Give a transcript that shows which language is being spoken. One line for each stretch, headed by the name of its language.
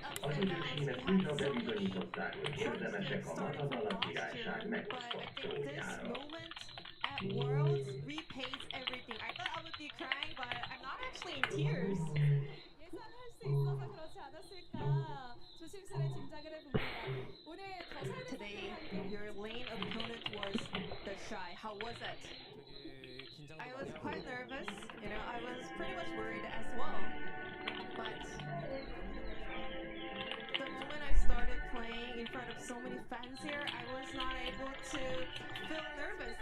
Hungarian: Az idősínek újra bebizonyították, hogy érdemesek a Maradona királyság megosztott trónjára.
English: Worlds repays everything. I thought I would be crying, but I'm not actually in tears.
Korean: 예상할 수 있어서 그렇지 않았을까 조심스레 짐작을 해봅니다. 오늘 더
English: Today, your lane opponent was the Shy. How was it? I was quite nervous. You know, I was pretty much worried as well. But the moment I started playing in front of so many fans here, I was not able to feel nervous.